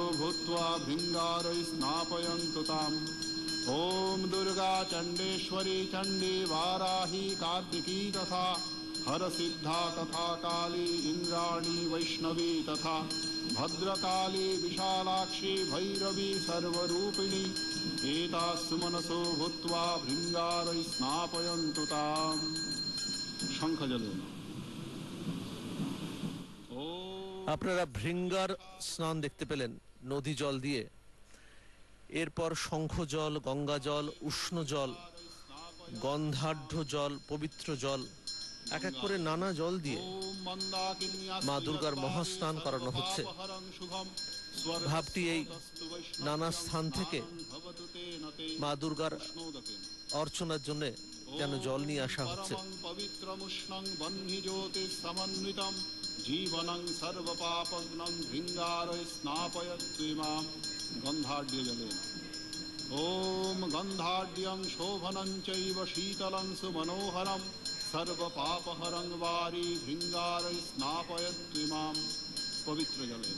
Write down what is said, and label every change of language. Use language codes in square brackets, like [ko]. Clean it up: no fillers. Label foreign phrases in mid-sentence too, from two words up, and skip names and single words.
[sa] भूत्वा भृङ्गारै स्नापयन्तु ताम् ॐ दुर्गा चण्डेश्वरी चण्डी वाराही कार्तिकी तथा हरसिद्धा तथा काली इन्द्राणी वैष्णवी तथा भद्रकाली विशालाक्षी भैरवी सर्वरूपिणी एतासु मनसो भूत्वा भृङ्गारै स्नापयन्तु ताम्। शंख जले [bn] আপনারা ভৃঙ্গার স্নান দেখতে পেলেন নদী জল দিয়ে। এরপর শঙ্খ জল, গঙ্গা জল, উষ্ণ জল, গন্ধাঢ্য জল, পবিত্র জল, এক এক করে নানা জল দিয়ে মা দুর্গার মহাস্নান করানো হচ্ছে। ভাবটি এই নানা স্থান থেকে মা দুর্গার অর্চনার জন্য যেন জল নিয়ে আসা হচ্ছে। [sa] जीवनं सर्वपापग्नं भृङ्गारै स्नापयत्विमां गन्धाढ्यजलेन। ॐ गन्धाढ्यं शोभनं चैव शीतलं सुमनोहरं सर्वपापहरं वारी भृङ्गारै स्नापयत्विमां पवित्रजलेन।